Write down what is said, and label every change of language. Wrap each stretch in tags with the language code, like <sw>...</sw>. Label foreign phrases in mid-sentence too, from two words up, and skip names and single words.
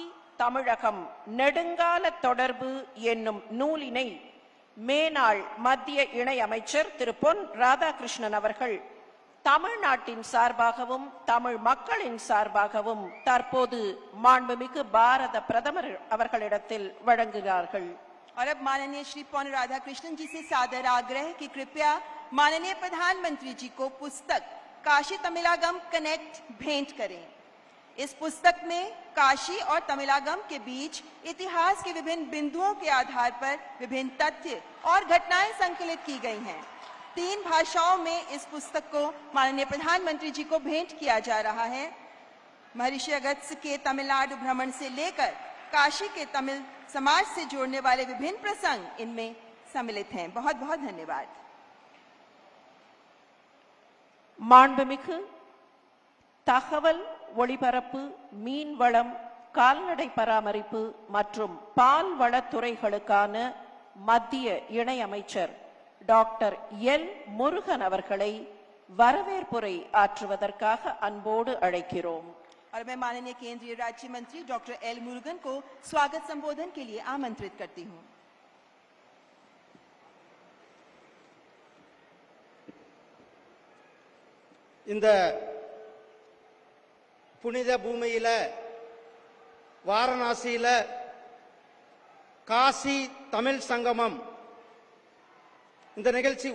<ta>தமிழகம் நெடுங்கால தொடர்பு என்னும் நூலினை மேனாள் மத்திய இணை அமைச்சர் திரு பொன் ராதாகிருஷ்ணன் அவர்கள் தமிழ்நாட்டின் சார்பாகவும் தமிழ் மக்களின் சார்பாகவும் தற்போது மாண்புமிகு பாரத பிரதமர் அவர்களிடத்தில் வழங்குகிறார்கள்.</ta> <hi>और अब माननीय श्री पौन राधाकृष्णन जी से सादर आग्रह कि कृपया माननीय प्रधानमंत्री जी को पुस्तक काशी तमिलागम कनेक्ट भेंट करें। इस पुस्तक में काशी और तमिलागम के बीच इतिहास के विभिन्न बिंदुओं के आधार पर विभिन्न तथ्य और घटनाएं संकलित की गई हैं। 3 भाषाओं में इस पुस्तक को माननीय प्रधानमंत्री जी को भेंट किया जा रहा है। महर्षि अगस्त्य के तमिलनाडु भ्रमण से लेकर काशी के तमिल समाज से जोड़ने वाले विभिन्न प्रसंग इनमें सम्मिलित हैं। बहुत बहुत धन्यवाद।</hi> <ta>மாண்புமிகு தகவல் ஒளிபரப்பு, மீன்வளம், கால்நடை பராமரிப்பு மற்றும் பால்வளத்துறைகளுக்கான மத்திய இணை அமைச்சர் டாக்டர் எல் முருகன் அவர்களை வரவேற்புரை ஆற்றுவதற்காக அன்போடு அழைக்கிறோம்.</ta> <hi>और मैं माननीय केंद्रीय राज्य मंत्री डॉक्टर एल मुरुगन को स्वागत संबोधन के लिए आमंत्रित करती हूं।</hi> <ta>இந்த புனித பூமியில வாரணாசியில காசி தமிழ் சங்கமம் இந்த நிகழ்ச்சி</ta>